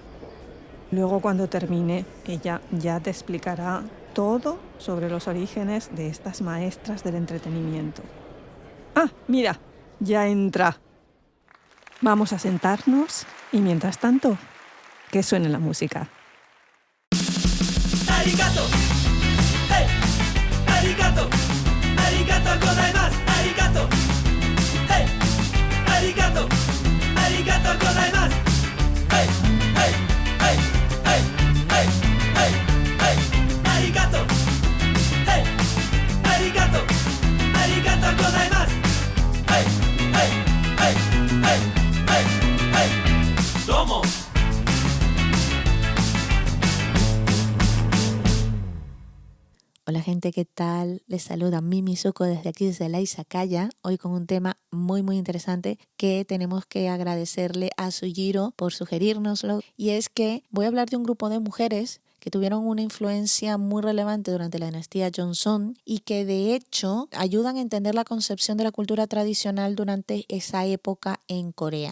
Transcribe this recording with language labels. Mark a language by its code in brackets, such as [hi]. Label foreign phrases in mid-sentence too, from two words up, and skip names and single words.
[es] Luego, cuando termine, ella ya te explicará todo sobre los orígenes de estas maestras del entretenimiento. ¡Ah, mira! Ya entra. Vamos a sentarnos y mientras tanto, que suene la música. [ja] ¡Arigato! ¡Hey! ¡Arigato! ¡ありがとうございます! ¡Arigato! ¡Hey! ¡Arigato! ¡ありがとうございます! ¡Hey! ¡Hey! ¡Hey! ¡Hey! ¡Hey! ¡Hey! ¡Hey! ¡Arigato! ¡Hey! ¡Arigato! ¡ありがとうございます! ¡Hey! ¡Hey! ¡Hey! ¡Hey! ¡Hey! ¡Hey! ¡Domo! [es] Hola gente, ¿qué tal? Les saluda Mimi Zuko desde aquí, desde la Izakaya, hoy con un tema muy interesante que tenemos que agradecerle a Sujiro por sugerírnoslo, y es que voy a hablar de un grupo de mujeres que tuvieron una influencia muy relevante durante la dinastía Joseon y que de hecho ayudan a entender la concepción de la cultura tradicional durante esa época en Corea.